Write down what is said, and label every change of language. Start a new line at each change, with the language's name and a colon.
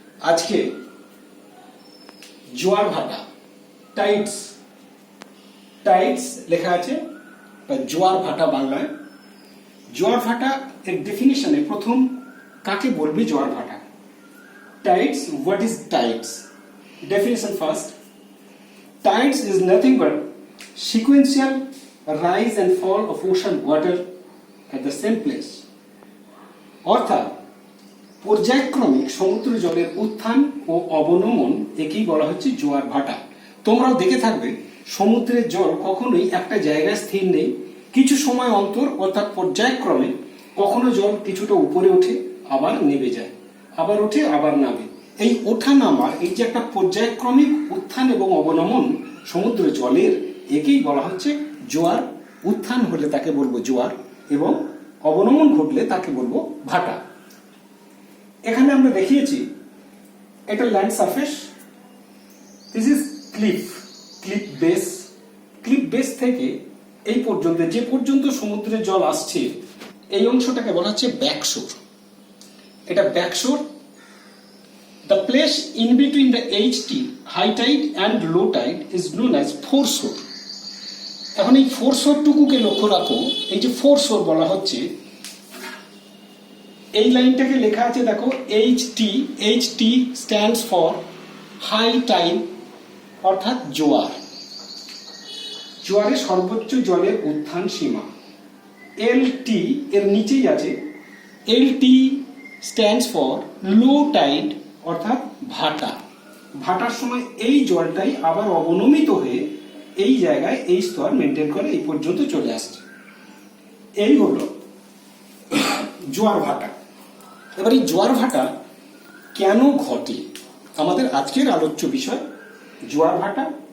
Bangla: আজকে জোয়ার ভাটা, টাইডস টাইডস লেখা আছে, জোয়ার ভাটা বাংলায়। জোয়ার ভাটা এর ডেফিনিশনে প্রথম কাকে বলবে জোয়ার ভাটা?
English: Tides, what is tides? Definition first. Tides is nothing but sequential rise and fall of ocean water at the same place.
Bangla: অর্থাৎ পর্যায়ক্রমিক সমুদ্র জলের উত্থান ও অবনমন একেই বলা হচ্ছে জোয়ার ভাটা। তোমরাও দেখে থাকবে সমুদ্রের জল কখনোই একটা জায়গায় স্থির নেই, কিছু সময় অন্তর অর্থাৎ পর্যায়ক্রমে কখনো জল কিছুটা উপরে ওঠে আবার নেমে যায়, আবার ওঠে আবার নামে। এই ওঠা নামার এই যে একটা পর্যায়ক্রমিক উত্থান এবং অবনমন সমুদ্র জলের, একেই বলা হচ্ছে জোয়ার। উত্থান হলে তাকে বলবো জোয়ার এবং অবনমন ঘটলে তাকে বলবো ভাটা। এখানে আমরা দেখিয়েছি এটা land surface,
English: This is cliff base.
Bangla: Cliff base থেকে এই পর্যন্ত যে পর্যন্ত সমুদ্রের জল আসছে এই অংশটাকে বলা হচ্ছে ব্যাকশোর। এটা ব্যাকশোর।
English: The place in between the HT, high tide and low tide, is known as foreshore.
Bangla: এখন এই ফোরশোর টুকুকে লক্ষ্য রাখো। এই যে ফোরশোর বলা হচ্ছে, এই লাইনটাকে লেখা আছে দেখো HT।
English: HT stands for high tide,
Bangla: অর্থাৎ জোয়ার। জোয়ারের সর্বোচ্চ জলের উত্থান সীমা। LT এর নিচেই আছে,
English: LT stands for low tide,
Bangla: অর্থাৎ ভাটা। ভাটার সময় এই জলটাই আবার অবনমিত হয়ে এই জায়গায় এই স্তর মেনটেন করে এই পর্যন্ত চলে আসছে। এই হলো জোয়ার ভাটা। এবার এই জোয়ার ভাটা কেন ঘটে আমাদের আজকের আলোচ্য বিষয় জোয়ার ভাটা।